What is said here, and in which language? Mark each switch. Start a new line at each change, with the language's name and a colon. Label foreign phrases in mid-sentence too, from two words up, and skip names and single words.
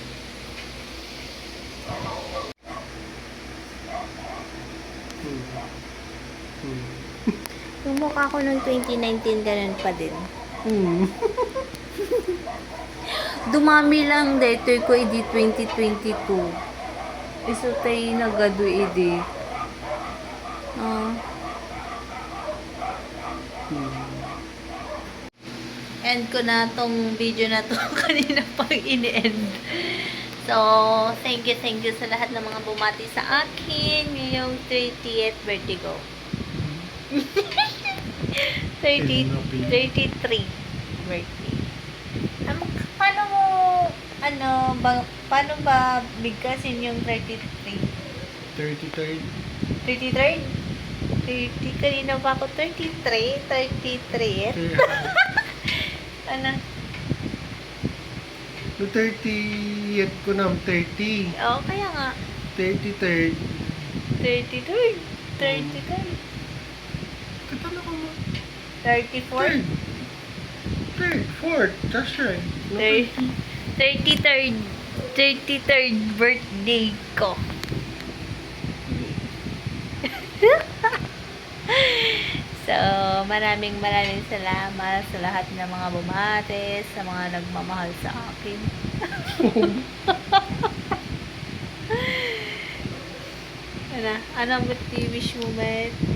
Filipino: Yung mukha ko noong 2019, ganun pa din. Dumami lang dito ko edi 2022. Iso tayo nagado edi. End ko na tong video na to kanina pag ini-end. So,
English: thank you
Filipino: sa lahat ng mga bumati sa akin ngayong 30th birthday ko. 33 birthday. Paano ba bigkasin yung 33? 33rd. 33rd? 30, kanina pa ako 33? 33th? Ano? No, 30th ko na, 30. Oo, kaya nga. 33rd. 33rd. 33rd. 34?
English: Third, fourth, that's right.
Filipino: 33rd 33rd birthday ko. So, maraming salamat sa lahat ng mga bumate, sa mga nagmamahal sa akin. Ano ba wish mo, mate?